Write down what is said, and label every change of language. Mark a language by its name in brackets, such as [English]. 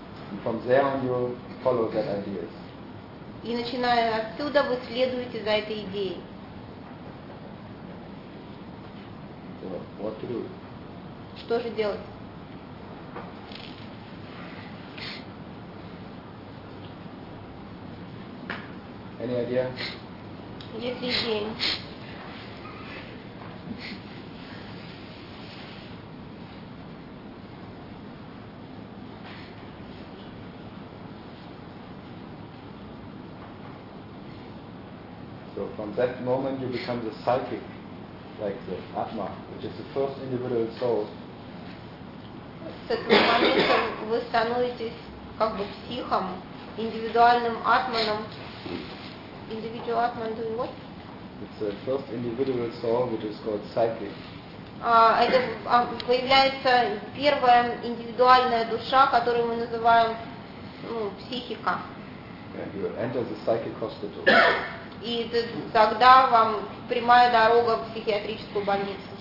[English] And from there on you follow that idea. [Russian] И начиная отсюда, вы следуете за этой идеей. [English] What to do? [Russian] Что же делать? [English] Any idea? [Russian] Есть идея. [English] So from that moment you become the psychic, like the Atma, which is the first individual soul. [Russian] С этого момента вы становитесь как бы психом, индивидуальным атманом. [English] Individual Atman doing what? It's the first individual soul which is called psychic. [Russian] Это появляется первая индивидуальная душа, которую мы называем психика. [English] And you enter the psychic hospital. [Russian] И тогда вам прямая дорога в психиатрическую больницу.